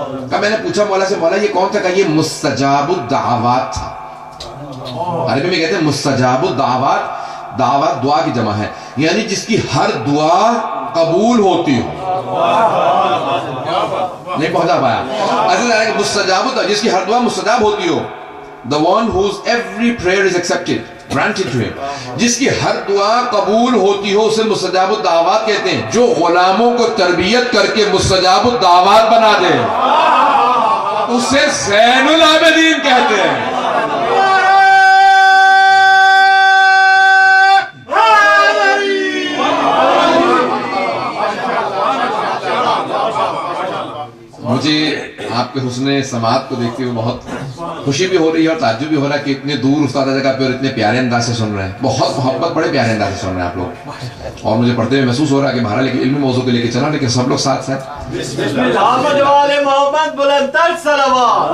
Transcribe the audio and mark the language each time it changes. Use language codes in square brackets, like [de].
[ur] کہا میں نے پوچھا مولا سے، مولا یہ کون تھا؟ کہا یہ مستجاب الدعوات تھا. عربی میں کہتے ہیں مستجاب الدعوات. دعوات دعا کی جمع ہے، یعنی جس کی ہر دعا قبول ہوتی ہو. نہیں پہنچا پایا. مستجاب جس کی ہر دعا مستجاب ہوتی ہو. [en] The one whose every prayer is accepted, granted to him. [ur] جس کی ہر دعا قبول ہوتی ہو اسے مستجاب الدعوات کہتے ہیں. جو غلاموں کو تربیت کر کے مستجاب الدعوات بنا دے اسے زین العابدین کہتے ہیں. مجھے آپ کے حسن سماعت کو دیکھتے ہوئے بہت خوشی بھی ہو رہی ہے اور تعجب بھی ہو رہا ہے کہ اتنے دور استاد جگہ پہ اور اتنے پیارے انداز سے سن رہے ہیں. بہت محبت، بڑے پیارے انداز سے سن رہے ہیں آپ لوگ. اور مجھے پڑھتے ہوئے محسوس ہو رہا ہے کہ بہرحال علمی موضوع کو لے کے چلا، لیکن سب لوگ ساتھ ساتھ محمد والے محمد بلندتر صلوات.